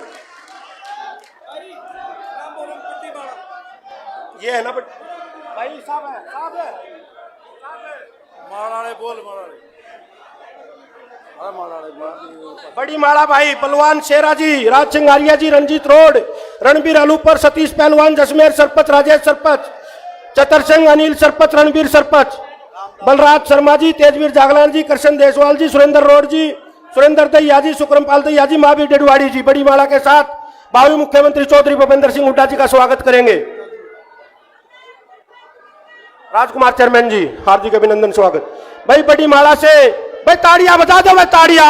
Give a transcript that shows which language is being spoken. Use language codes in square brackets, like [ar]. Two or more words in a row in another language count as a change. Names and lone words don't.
[hi] ये है ना भाई, साहब है, साहब है, माराड़े बोल, बड़ी माड़ा भाई, बलवान शेरा जी, राज सिंगारिया जी, रंजीत रोड, रणबीर अलूपर, सतीश पहलवान, जसमेर सरपंच, राजेश सरपंच, चतर सिंह, अनिल सरपंच, रणबीर सरपंच, बलराज शर्मा जी, तेजवीर जागलान जी, कृष्ण देसवाल जी, सुरेंद्र रोड जी, सुरेंद्र दैया जी, सुक्रमपाल दैया जी, महावीर डेडवाड़ी जी बड़ी माला के साथ भावी मुख्यमंत्री चौधरी भूपेंद्र सिंह हुड्डा जी का स्वागत करेंगे। राजकुमार चेयरमैन जी हार्दिक अभिनंदन स्वागत। भाई बड़ी माला से भाई ताड़ियां बजा दो भाई, ताड़ियां।